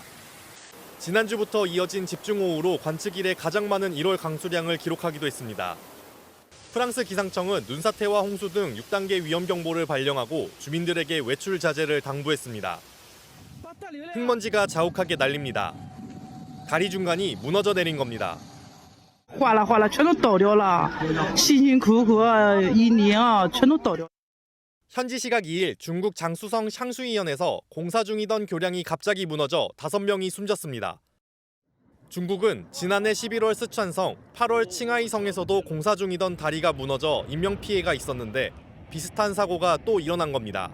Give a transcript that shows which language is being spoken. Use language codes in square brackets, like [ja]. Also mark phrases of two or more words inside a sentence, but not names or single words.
[ko] 지난주부터 이어진 집중호우로 관측 이래 가장 많은 1월 강수량을 기록하기도 했습니다. 프랑스 기상청은 눈사태와 홍수 등 6단계 위험경보를 발령하고 주민들에게 외출 자제를 당부했습니다. 흙먼지가 자욱하게 날립니다. 다리 중간이 무너져 내린 겁니다. [zh] 哗啦哗啦全都倒掉了辛辛苦苦一年啊全都倒掉 [ko] 현지 시각 2일 중국 장쑤성 샹수이현에서 공사 중이던 교량이 갑자기 무너져 5명이 숨졌습니다. 중국은 지난해 11월 스촨성, 8월 칭하이성에서도 공사 중이던 다리가 무너져 인명피해가 있었는데 비슷한 사고가 또 일어난 겁니다.